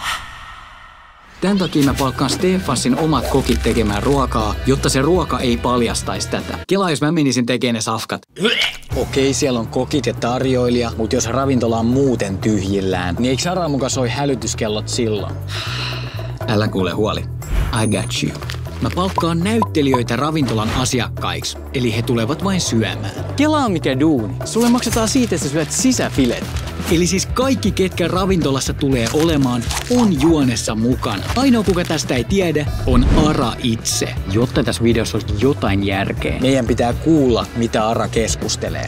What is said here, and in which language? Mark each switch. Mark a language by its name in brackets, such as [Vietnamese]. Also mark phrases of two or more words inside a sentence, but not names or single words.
[Finnish] Tän takia mä palkkaan Stefansin omat kokit tekemään ruokaa, jotta se ruoka ei paljastaisi tätä. Kela, jos mä menisin tekemään ne safkat. Okei, siellä on kokit ja tarjoilija, mutta jos ravintola on muuten tyhjillään, niin eikö Ara muka soi hälytyskellot silloin? Älä kuule huoli. [English] I got you. [Finnish] Mä palkkaan näyttelijöitä ravintolan asiakkaiksi, eli he tulevat vain syömään. Kelaa mikä duuni. Sulle maksetaan siitä, että sä syöt sisäfilet. Eli siis kaikki, ketkä ravintolassa tulee olemaan, on juonessa mukana. Ainoa, kuka tästä ei tiedä, on Ara itse. Jotta tässä videossa olisi jotain järkeä, meidän pitää kuulla, mitä Ara keskustelee.